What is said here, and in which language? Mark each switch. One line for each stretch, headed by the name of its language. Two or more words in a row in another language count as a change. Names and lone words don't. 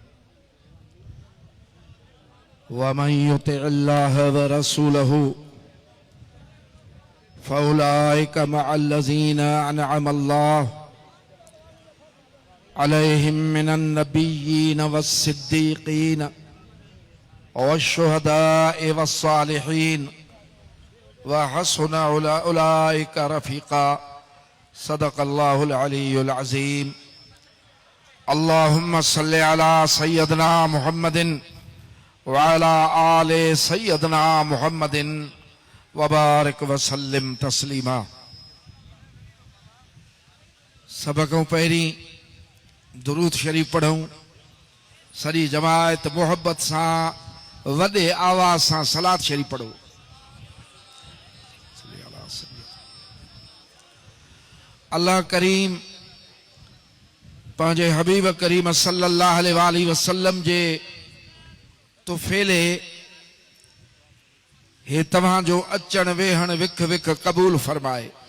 Arabic: ومن يطع الله والرسول فأولئك مع الذين أنعم الله عليهم من النبيين والصديقين والشهداء والصالحين وحسن أولئك رفيقا. صدق الله العلي العظيم. اللهم صل على سيدنا محمد وعلى آل سيدنا محمد وبارك وسلم تسليما.
Sindhi: सब खां पहिरीं दुरूद शरीफ पढ़ूं। सॼी जमायत मोहब्बत सां वॾे आवाज़ सां सलात शरीफ पढ़ो। अल्लाह करीम पंहिंजे हबीब करीम
Arabic: صلى الله عليه وسلم
Sindhi: जे तुफ़ैले हे तव्हांजो अचण वेहण विख विख क़बूल फरमाए।